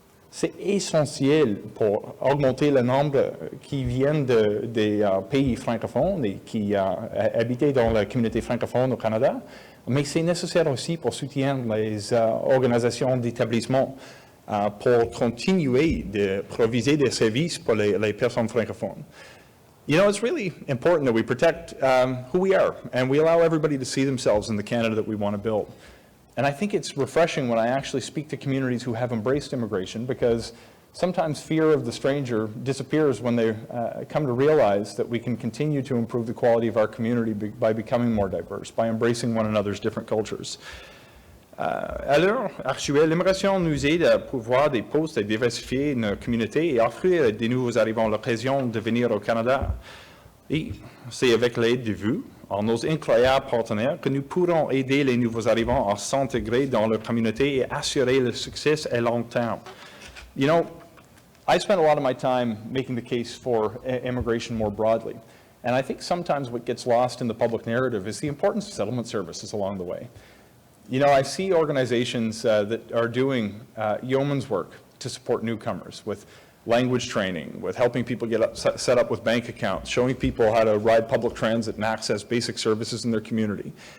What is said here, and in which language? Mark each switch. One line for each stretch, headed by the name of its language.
French: C'est essentiel pour augmenter le nombre qui viennent des pays francophones et qui habitent dans la communauté francophone au Canada. Mais c'est nécessaire aussi pour soutenir les organisations d'établissement pour continuer de proviser des services pour les personnes francophones.
English: You know, it's really important that we protect who we are, and we allow everybody to see themselves in the Canada that we want to build. And I think it's refreshing when I actually speak to communities who have embraced immigration, because sometimes fear of the stranger disappears when they come to realize that we can continue to improve the quality of our community by becoming more diverse, by embracing one another's different cultures.
French: À l'heure actuelle, l'immigration nous aide à pourvoir des postes, à diversifier nos communautés et offrir à des nouveaux arrivants l'occasion de venir au Canada. Et c'est avec l'aide de vous, en nos incroyables partenaires, que nous pourrons aider les nouveaux arrivants à s'intégrer dans leur communauté et assurer le succès à long terme.
English: You know, I spent a lot of my time making the case for immigration more broadly. And I think sometimes what gets lost in the public narrative is the importance of settlement services along the way. You know, I see organizations that are doing yeoman's work to support newcomers with language training, with helping people get set up with bank accounts, showing people how to ride public transit and access basic services in their community.